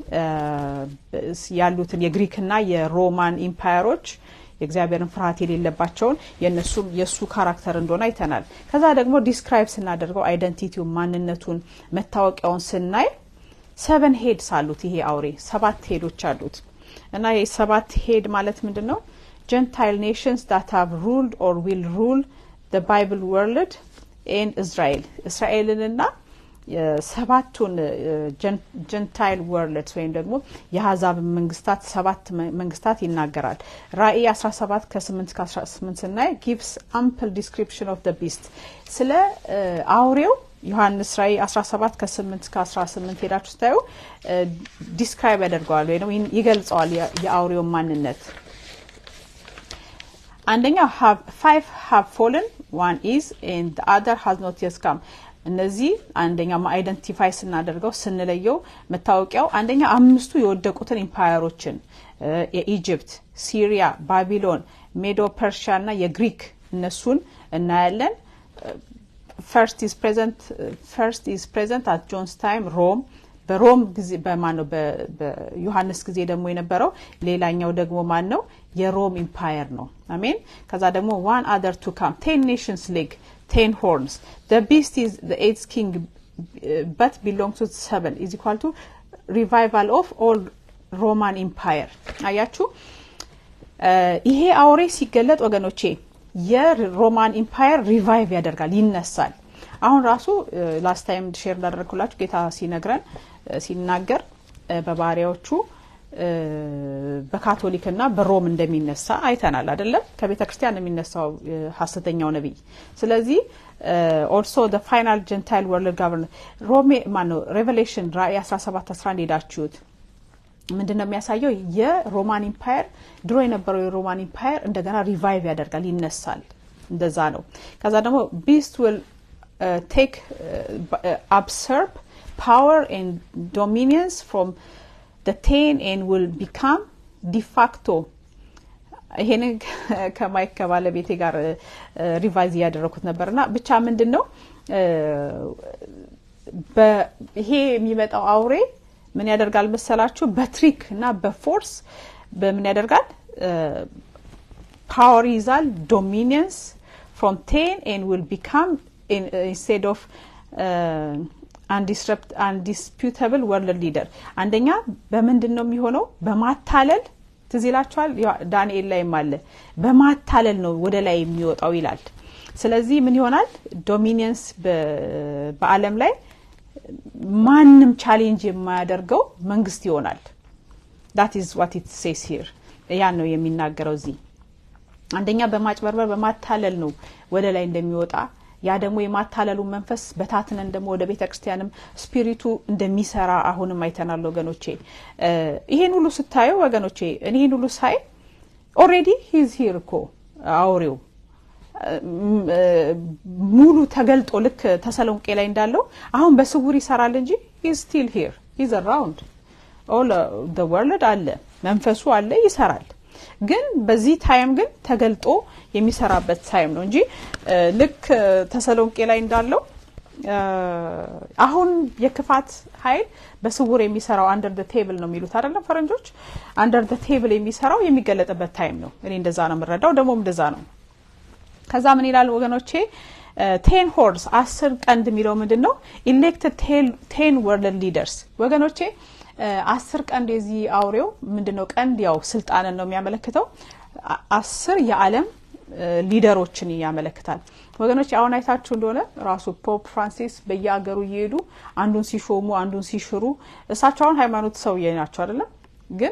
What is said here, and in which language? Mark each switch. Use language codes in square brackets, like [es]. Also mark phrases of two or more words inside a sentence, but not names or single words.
[am] ያሉትን የግሪክና የሮማን ኤምፓየሮች የእግዚአብሔርን ፍርሃት የሌለባቸውን የሱ ካራክተር እንደሆነ አይተናል ከዛ ደግሞ ዲስክራይብ ስናደርገው አይደንቲቲው ማንነቱን መታወቂያውን ስናይ 7 ሄድስ አሉት ይሄ አውሬ 7 ሄዶች አሉት እና ይሄ 7 ሄድ ማለት ምንድነው [en] Gentile nations that have ruled or will rule the Bible world in Israel [am] እስራኤልንና ሰባቱን [en] Gentile worlds [am] ወይም ደግሞ የአሕዛብ መንግስታት 7 መንግስታት ይናገራል ራእይ 17 ከ8 እስከ 18 እና [en] gives ample description of the beast [am] ስለ አውሬው ዮሐንስ ራእይ 17 ከ8 እስከ 18 ሄዳችሁ ታዩ ዲስክራይብ ያደርጋል ወይ ነው ይገልጻል የአውሬው ማንነት አንደኛ [en] 5 have fallen one is and the other has not yet come [am] እነዚህ አንደኛ አይደንቲፋይ ስናደርገው ስንለየው መታወቂያው አንደኛ 5ቱ የወደቁትን ኤምፓየሮችን የኢጂፕት ሲሪያ ባቢሎን ሜዶ ፐርሺያ እና የግሪክ እነሱን እናያለን [en] first is present at John's time Rome [am] በሮም ጊዜ በማነው በዮሐንስ ጊዜ ደግሞ የነበረው ሌላኛው ደግሞ ማን ነው የሮም ኤምፓየር ነው አሜን ከዛ ደግሞ [en] one other to come 10 nations league 10 horns the beast is the 8th king but belongs to 7 is equal to revival of all Roman empire [am] አያችሁ ይሄ አውሬ ሲገለጥ ወገኖቼ የሮማን ኤምፓየር ሪቫይቭ ያደርጋል ይነሳል አሁን ራሱ [en] last time share [am] እንዳደረኩላችሁ ጌታ ሲናገር በባሪያዎቹ በካቶሊክና በሮም እንደሚነሳ አይተናል አይደለም ከቤተክርስቲያን የሚነሳው ሐሰተኛው ነብይ ስለዚህ [en] also the final gentile world [am] governor ሮም ማነው ሬቨሌሽን ራእይ 17:11 ሄዳችሁት ምንድነው የሚያሳየው የሮማን ኤምፓየር ድሮ የነበረው የሮማን ኤምፓየር እንደገና ሪቫይቭ ያደርጋል ይነሳል እንደዛ ነው ከዛ ደግሞ [en] beast will take usurp power and dominions from the 10 and will become de facto [am] ይሄን ከማይክ ከባለቤቴ ጋር ሪቫይዝ ያደረኩት ነበርና ብቻ ምንድነው በይሄ የሚመጣው አውሬ ምን ያደርጋል መሰላችሁ በትሪክ እና በፎርስ በምን ያደርጋል power ይዛል [en] dominions from 10 and will become instead of undisputable world leader [am] አንደኛ በመንድነው የሚሆነው በማታለል ትዝላችኋል ዳንኤል ላይ ማለ በማታለል ነው ወደ ላይ የሚወጣው ይላል ስለዚህ ምን ይሆናል ዶሚኒየንስ በአለም ላይ ማንንም ቻሌንጅ የማያደርገው መንግስት ይሆናል [en] that is what it says here [am] ያ ነው የሚናገረው እዚህ አንደኛ በማጭበርበር በማታለል ነው ወደ ላይ እንደሚወጣ ያ ደግሞ የማታለሉ መንፈስ በታትነን ደግሞ ወደ ቤተክርስቲያንም ስፒሪቱ እንደሚሰራ አሁንም አይተናል ወገኖቼ ይሄን ሁሉ ስታዩ ወገኖቼ እኔን ሁሉ ሳይ [en] already he is here [am] እኮ አውሬው ሙሉ ተገልጦ ልክ ተሰሎንቄ ላይ እንዳለው አሁን በስውር ይሰራል እንጂ [en] he is still here, he is around all the world [am] አለ መንፈሱ አለ ይሰራል ግን በዚህ ታይም ግን ተገልጦ የሚሰራበት ታይም ነው እንጂ ልክ ተሰሎንቄ ላይ እንዳለው አሁን የክፋት ኃይል በስውር የሚሰራው [en] under the table [am] ነው የሚሉት አይደለም ፈረንጆች [en] under the table [am] የሚሰራው የሚገለጥበት ታይም ነው እኔ እንደዛ ነው የምረዳው ደግሞ እንደዛ ነው ከዛ ምን ይላል ወገኖቼ [en] 10 horns 10 [am] ቀንድ የሚለው ምንድነው [en] elected 10 world leaders [am] ወገኖቼ 10 ቀንድ የዚህ አውሬው ምንድነው ቀንድ ያው ስልጣንን ነው የሚያመለክተው 10 የዓለም ሊደሮችን ያመለክታል ወገኖች አሁን አይታችሁ እንደሆነ ራሱ ፖፕ ፍራንሲስ በየአገሩ ይሄዱ አንዱን ሲሾሙ አንዱን ሲሽሩ እሳቸው አሁን ሃይማኖት ሰው ናቸው አይደለም ግን